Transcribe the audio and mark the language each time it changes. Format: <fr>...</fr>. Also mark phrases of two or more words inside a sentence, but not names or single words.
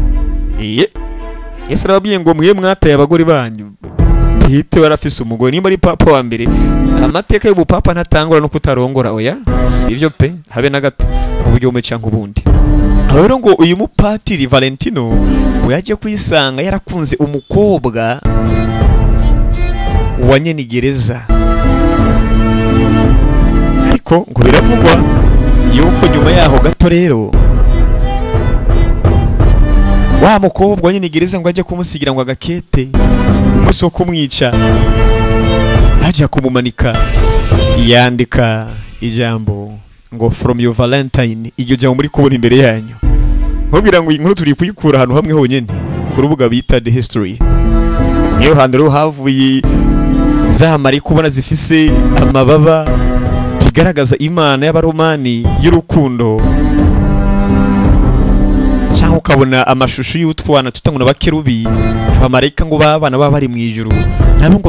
<rn>Yesu arababwiye ngo mwe mwataye abagore banyu Petero yari afise umugore nimba ari papa wa mbere amateka y'ubupapa ntatangura no kutarongora oya sivyo pe habe na gato uburyo umwe cyangwa ubundi rero ngo uyu mupatiri Valentino we yaje kwisanga yarakunze umukobwa wa nyenigereza ariko ngo biravugwa yuko nyuma yaho gato rero wa mukobwa wa nyenigereza ngo ajye kumusigira ngo agakete umunsi wo kumwica ajya kumumanika yandika ijambo ngo</rn> <en>from your Valentine</en> <rn>iryo jambo muri kubona imbere yanyu nkubwira ngo inkuru turi kuyikura ahantu hamwe honyene ku rubuga bita The History niyo handi rero havuye za mari kubona zifise amababa bigaragaza imana y'abaromani y'urukundo cyangwa ukabona amashusho y'utwana tutanguna bakerubi abamarayika ngo babana baba bari mu ijuru nabo ngo</rn>